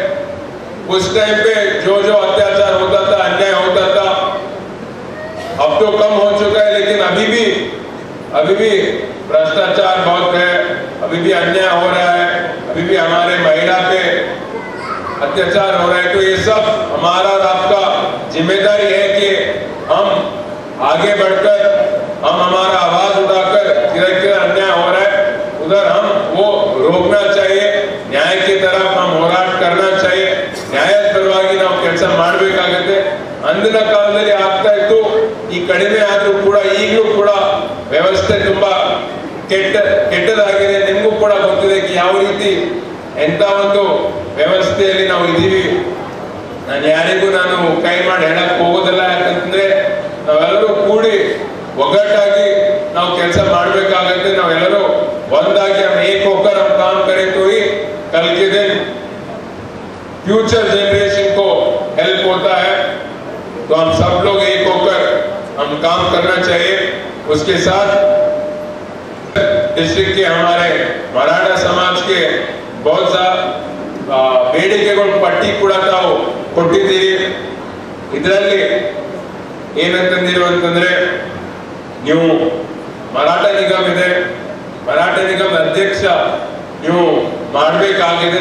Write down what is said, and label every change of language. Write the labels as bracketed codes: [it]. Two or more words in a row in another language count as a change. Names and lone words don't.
[hi] उस टाइम पे जो अत्याचार होता था, अन्याय होता था, अब तो कम हो चुका है, लेकिन अभी भी भ्रष्टाचार बहुत है, अभी भी अन्याय हो रहा है, अभी भी हमारे महिला पे अत्याचार हो रहा है। तो ये सब हमारा और आपका जिम्मेदारी है कि हम आगे बढ़कर हम हमारा आवाज उठाकर किधर अन्याय हो रहा है उधर हम वो रोकना चाहिए, न्याय की तरफ हम ಹೋರಾಟ करना चाहिए। [kn] ನ್ಯಾಯದ ಪರವಾಗಿ ನಾವು ಕೆಲಸ ಮಾಡಬೇಕಾಗುತ್ತೆ। ಅಂದಿನ ಕಾಲದಲ್ಲಿ ಆಗ್ತಾ ಇತ್ತು, ಈ ಕಡಿಮೆ ಆದ್ರೂ ಕೂಡ ಈಗಲೂ ಕೂಡ ವ್ಯವಸ್ಥೆ ತುಂಬಾ ಕೆಟ್ಟದಾಗಿದೆ। ನಿಮಗೂ ಕೂಡ ಗೊತ್ತಿದೆ ಯಾವ ರೀತಿ ಎಂತ ಒಂದು ವ್ಯವಸ್ಥೆಯಲ್ಲಿ ನಾವು ಇದ್ದೀವಿ। ನಾನು ಯಾರಿಗೂ ಕೈ ಮಾಡಿ ಹೇಳಕ್ ಹೋಗೋದಿಲ್ಲ, ಯಾಕಂತಂದ್ರೆ ನಾವೆಲ್ಲರೂ ಕೂಡಿ ಒಗ್ಗಟ್ಟಾಗಿ ನಾವು ಕೆಲಸ ಮಾಡಬೇಕಾಗುತ್ತೆ। ನಾವೆಲ್ಲರೂ ಒಂದಾಗಿ [hi] हम एक होकर हम काम करें तो ही कल के दिन [en] future generation [hi] को हेल्प होता है। तो हम सब लोग एक होकर हम काम करना चाहिए। उसके साथ डिस्ट्रिक्ट के हमारे मराठा समाज के बहुत सा [kn] ಬೇಡಿಕೆಗಳು ಪಟ್ಟಿ ಕೂಡ ತಾವು ಕೊಟ್ಟಿದ್ದೀರಿ। ಇದರಲ್ಲಿ ಏನಂತಂದಿರು ಅಂತಂದ್ರೆ, ನೀವು ಮರಾಠ ನಿಗಮ ಇದೆ, ಮರಾಠ ನಿಗಮ ಅಧ್ಯಕ್ಷ ನೀವು ಮಾಡಬೇಕಾಗಿದೆ।